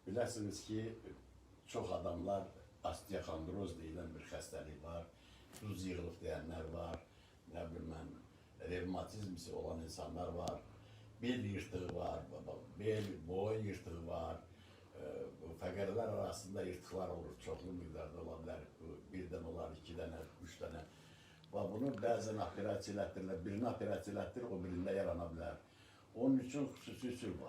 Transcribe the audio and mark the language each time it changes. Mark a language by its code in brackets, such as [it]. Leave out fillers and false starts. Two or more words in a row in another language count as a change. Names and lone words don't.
[tr] Bilirsiniz ki çok adamlar osteokondroz denilen bir hastalık var. Tuz yığılıp diyenler var. Ne bileyim ben, revmatizmisi olan insanlar var. Bel yırtığı var. Boyun yırtığı var. [az] Fəqərlər arasında yırtıqlar olur. Çoxlu miqdarda ola bilər. Birdən olar, iki dənə, üç dənə. Və bunu bəzən operasiya elətdirirlər. Birini operasiya elətdirir, o birində yarana bilər. Onun üçün xüsusi üsul var.